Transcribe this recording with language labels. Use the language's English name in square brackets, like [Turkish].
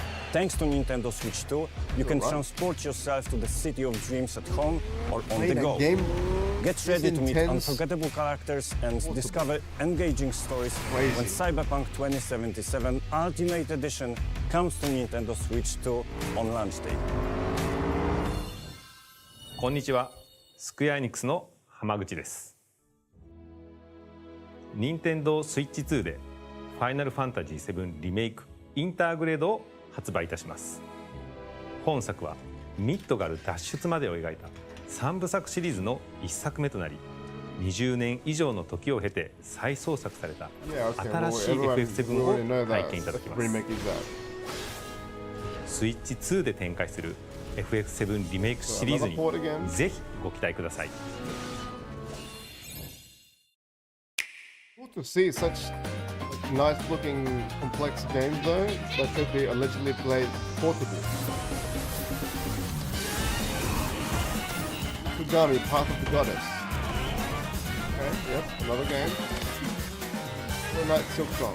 [English] Thanks to Nintendo Switch 2, you can transport yourself to the city of dreams at home or on the go. Get ready to meet unforgettable characters and discover engaging stories when Cyberpunk 2077 Ultimate Edition comes to Nintendo Switch 2 on launch day. [Japanese] こんにちは、スクエアエニックスの浜口です。任天堂スイッチ2でファイナルファンタジー7リメイクインターグレードを発売いたします。本作はミッドガル脱出までを描いた3部作シリーズの1作目となり、20年以上の時を経て再創作された新しい FF7 を体験いただきます。スイッチ2で展開する FF7 リメイクシリーズにぜひご期待ください。 [English] Cool to see such nice-looking, complex games though that could be allegedly played portably. Kugami, Path of the Goddess. Okay, yep, another game. Night Silk Song.